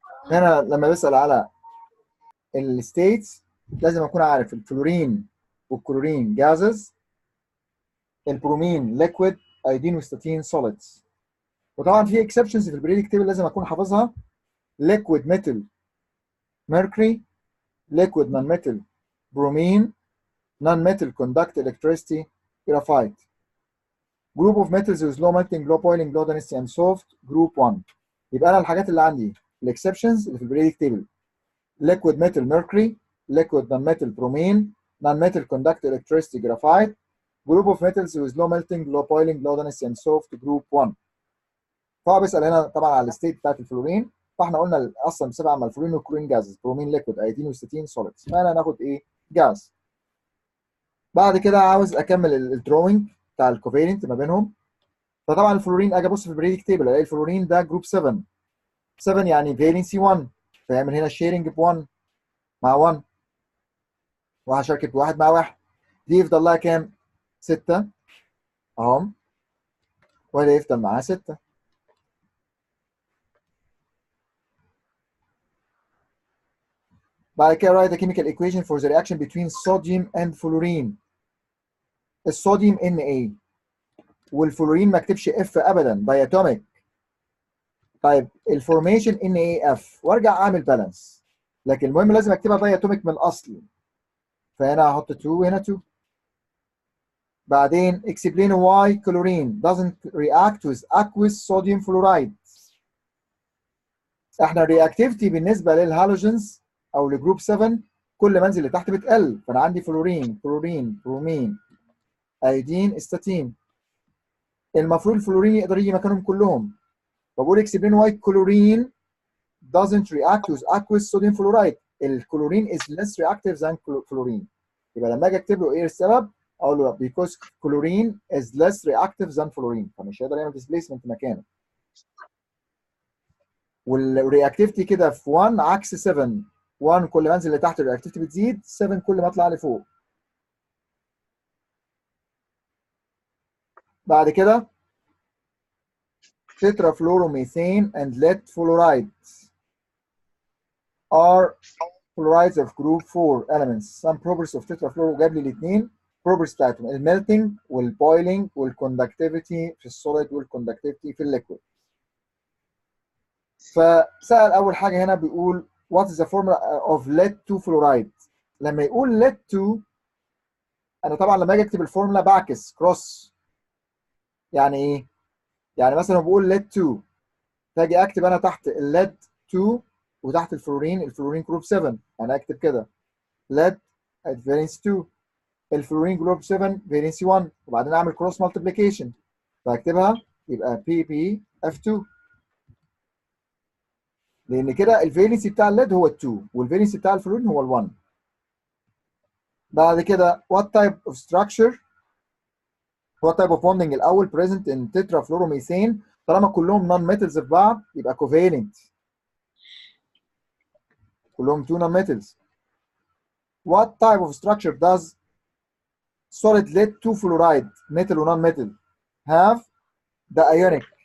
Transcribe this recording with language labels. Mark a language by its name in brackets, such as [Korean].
[Arabic] هنا لما بسأل على الستيتس لازم اكون عارف الفلورين والكلورين جازز، البرومين ليكويد، ايودين وستاتين سوليدز. وطبعا في اكسبشنز في البريدك تيبل لازم اكون حافظها: [English] liquid metal mercury, liquid non-metal bromine, non-metal conduct electricity graphite. Group of metals with low melting, low boiling, low density and soft group 1. [Arabic] يبقى انا الحاجات اللي عندي الاكسبشنز اللي في البريدك تيبل: [English] liquid metal mercury, liquid non-metal bromine, non-metal conduct electricity graphite. Group of metals with low melting, low boiling, low density and soft group 1. [Arabic] فهو بيسال هنا طبعا على الستيت بتاعت الفلورين، فاحنا قلنا اصلا بسبب مع الفلورين والكلورين جازز: برومين ليكويد، ايودين وستاتين سوليدز. فانا هناخد ايه؟ جاز. بعد كده عاوز اكمل الدروينج بتاع الكوفيلنت ما بينهم. فطبعا الفلورين اجي ابص في البريدك تيبل الاقي الفلورين ده جروب 7. 7 يعني فالنسي 1، فيعمل هنا شيرنج ب 1 مع 1، وهشارك بواحد مع واحد. دي يفضل لها كام؟ 6 اهم، وده يفضل معاها 6. بعد كده [English] write the chemical equation for the reaction between sodium and fluorine. [Arabic] الصوديوم Na والفلورين ما اكتبش اف ابدا، داياتوميك. طيب الفورميشن NaF وارجع اعمل بالانس، لكن المهم لازم اكتبها داياتوميك من الاصل. فهنا هحط 2 وهنا 2. بعدين [English] explain why chlorine doesn't react with aqueous sodium fluoride. [Arabic] احنا الرياكتيفيتي بالنسبه للهالوجنز او لجروب 7 كل ما انزل لتحت بتقل. فانا عندي فلورين، كلورين، برومين، ايودين، استاتين. المفروض الفلورين يقدر يجي مكانهم كلهم. فبقول [English] explain why chlorine doesn't react with aqueous sodium fluoride. الكلورين is less reactive than fluorine. [Arabic] يبقى لما اجي اكتب له ايه السبب اقول له [English] because chlorine is less reactive than fluorine، [Arabic] فمش هيقدر يعمل displacement مكانه. والرياكتيفيتي كده في 1 عكس 7. 1 كل ما انزل لتحت الرياكتيفيتي بتزيد، 7 كل ما اطلع لفوق. بعد كده [English] tetrafluoromethane and lead fluoride are fluorides of group 4 elements. Some properties of tetrafluoro [Arabic] جاب لي الاثنين properties بتاعتهم: الميلتنج والبويلنج والكوندكتيفيتي في السوليد والكوندكتيفيتي في الليكويد. فسأل أول حاجة هنا بيقول [English] what is the formula of lead 2 fluoride. [Arabic] لما يقول lead 2 أنا طبعا لما أجي أكتب الفورمولا بعكس كروس. يعني إيه؟ يعني مثلا بقول lead 2 فاجي أكتب أنا تحت الليد 2 وتحت الفلورين جروب 7. أنا أكتب كده lead at valence 2، الفلورين جروب 7 valence 1، وبعدين أعمل كروس مالتيبليكيشن فأكتبها يبقى PbF2، لان كده الفالنسي بتاع الليد هو ال2 والفالنسي بتاع الفلورين هو ال1. [English] بعد كده what type of structure what type of bonding [Arabic] الاول [English] present in tetrafluoromethane. [Arabic] طالما كلهم non metals في بعض يبقى covalent، كلهم 2 non metals. [English] what type of structure does solid lead 2 fluoride metal و non metal have؟ ده ionic.